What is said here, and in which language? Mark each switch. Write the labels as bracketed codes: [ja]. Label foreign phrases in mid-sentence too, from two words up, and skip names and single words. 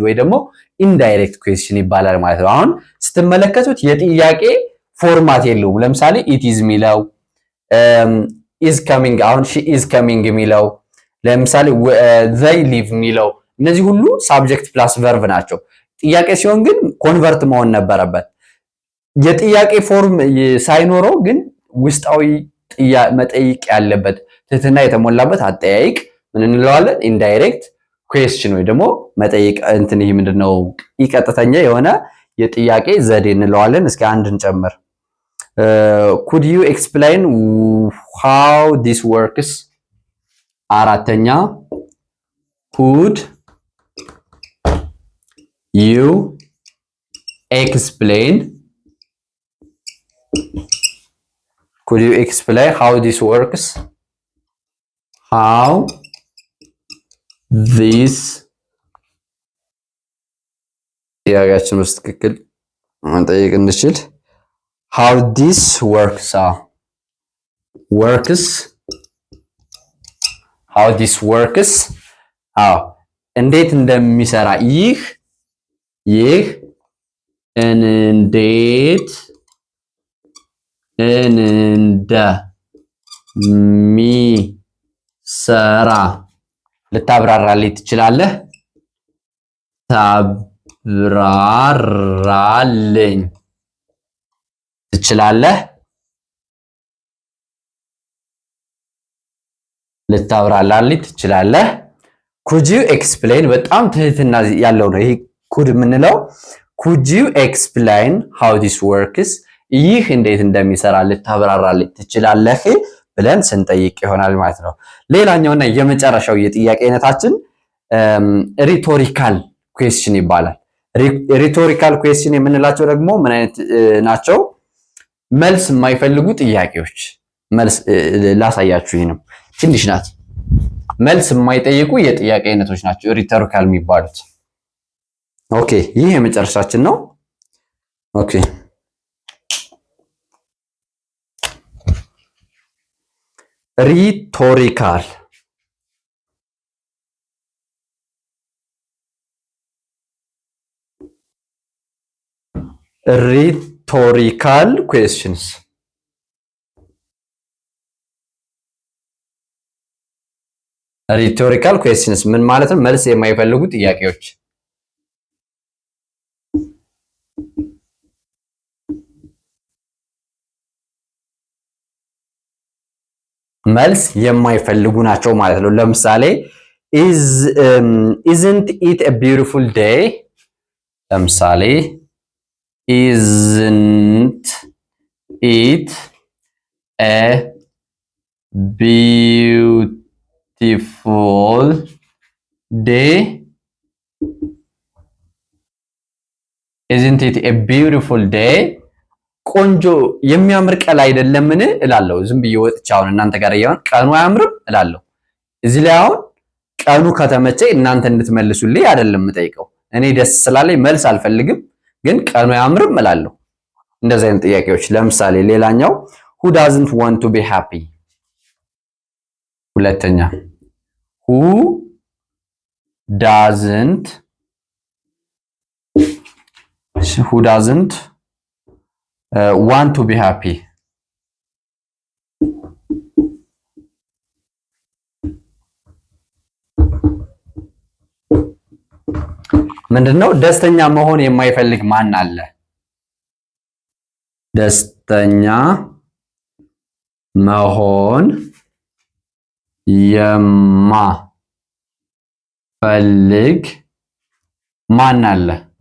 [am] ወይ ደግሞ [en] indirect question [am] ይባላል ማለት ነው። አሁን ስትመለከቱት የጥያቄ ፎርማት የለውም። ለምሳሌ [en] it is [am] ሚለው [en] is coming፣ [am] አሁን [en] she is coming [am] የሚለው ለምሳሌ [en] they live [am] የሚለው እነዚህ ሁሉ [en] subject plus verb [am] ናቸው። ጥያቄ ሲሆን ግን ኮንቨርት መሆን ነበረበት። የጥያቄ ፎርም ሳይኖረው ግን ውስጣዊ መጠይቅ ያለበት ትህትና የተሞላበት አጠያይቅ ምን እንለዋለን? [en] indirect question [am] ወይ ደግሞ መጠይቅ እንትን ይሄ ምንድነው? ቀጥተኛ የሆነ የጥያቄ ዘዴ እንለዋለን። እስኪ አንድ እንጨምር። [en] could you explain how this works? አራተኛ could you explain how this works? how this [am] ጥያቄያችን ውስጥ ትክክል መጠየቅ እንችል [en] how this works how this works [am] እንዴት እንደሚሰራ ይህ እንዴት እንደሚሰራ ልታብራራልኝ ትችላለህ? ታብራራልኝ ትችላለህ? ልታብራራልኝ ትችላለህ? [en] could you explain [am] በጣም ትህትና ያለው ነው ይሄ [en] could የምንለው። could you explain how this works? [am] ይህ እንዴት እንደሚሰራ ልታብራራልኝ ትችላለህ ብለን ስንጠይቅ ይሆናል ማለት ነው። ሌላኛውና የመጨረሻው የጥያቄ አይነታችን [en] rhetorical question [am] ይባላል። [en] rhetorical question [am] የምንላቸው ደግሞ ምን አይነት ናቸው? መልስ የማይፈልጉ ጥያቄዎች። መልስ ላሳያችሁ፣ ይሄንም ትንሽ ናት። መልስ የማይጠይቁ የጥያቄ አይነቶች ናቸው ሪቶሪካል የሚባሉት። ኦኬ ይህ የመጨረሻችን ነው። [en] okay rhetorical rhetorical questions. rhetorical questions [am] ምን ማለት ነው? መልስ የማይፈልጉ ጥያቄዎች። መልስ የማይፈልጉ ናቸው ማለት ነው። ለምሳሌ [en] isn't it a beautiful day? ለምሳሌ isn't it a beautiful day? isn't it a beautiful day? [am] ቆንጆ የሚያምር ቀን አይደለምን እላለሁ። ዝም ብዬ ወጥቼ አሁን እናንተ ጋር ያውን ቀኑ አያምርም እላለሁ። እዚህ ላይ አሁን ቀኑ ከተመቸ እናንተ እንድትመልሱልኝ አይደለም የምጠይቀው። እኔ ደስ ስላለኝ መልስ አልፈልግም፣ ግን ቀኑ አያምርም እላለሁ። እንደዚህ አይነት ጥያቄዎች። ለምሳሌ ሌላኛው [en] who doesn't want to be happy? ሁለተኛ who doesn't want to be happy? [am] ምንድነው? ደስተኛ መሆን የማይፈልግ ማን አለ? ደስተኛ መሆን ፈልግ ማን አለ?